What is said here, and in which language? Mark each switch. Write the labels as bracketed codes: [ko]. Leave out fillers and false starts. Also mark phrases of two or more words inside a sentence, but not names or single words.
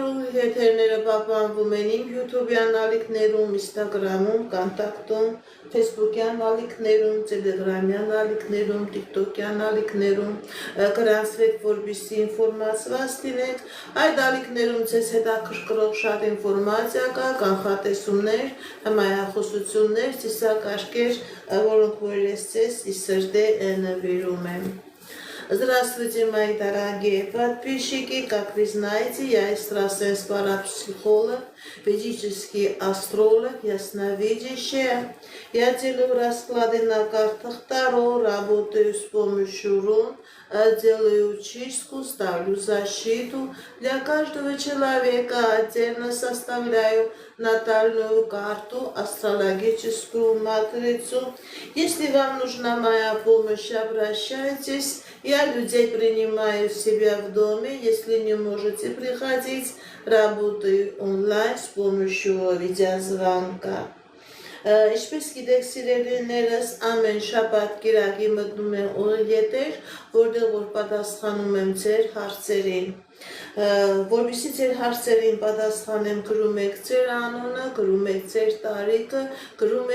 [hy] եթերները պահպանվում են իմ YouTube-յան ալիքներում, Instagram-ում, Contact-ում, Facebook-յան ալիքներում, Telegram-յան ալիքներում, TikTok-յան ալիքներում, գրանցվեք, որպեսզի ինֆորմացված լինեք։ Այդ ալիքներում ձեզ հետաքրքրող շատ ինֆորմացիա կա, կանխատեսումներ, հմայախոսություններ, ծիսակարգեր, որոնք որ ես ձեզ ի սրտե նվիրում եմ։ [ru] Здравствуйте, мои дорогие подписчики! Как вы знаете, я экстрасенс парапсихолог, ведический астролог, ясновидящая. Я делаю расклады на картах Таро, работаю с помощью рун, делаю чистку, ставлю защиту. Для каждого человека отдельно составляю натальную карту, астрологическую матрицу. Если вам нужна моя помощь, обращайтесь. Я людей принимаю себя в доме. Если не можете приходить, работаю онлайн с помощью видеозвонка. [hy] Ինչպես գիտեք սիրելիներս, ամեն շաբաթ կիրակի մտնում եմ օրիետեր, որտեղ որ պատասխանում եմ ձեր հարցերին։ Որպեսզի ձեր հարցերին պատասխանեմ, գրում եք ձեր անունը, գրում եք ձեր տարիքը, գրում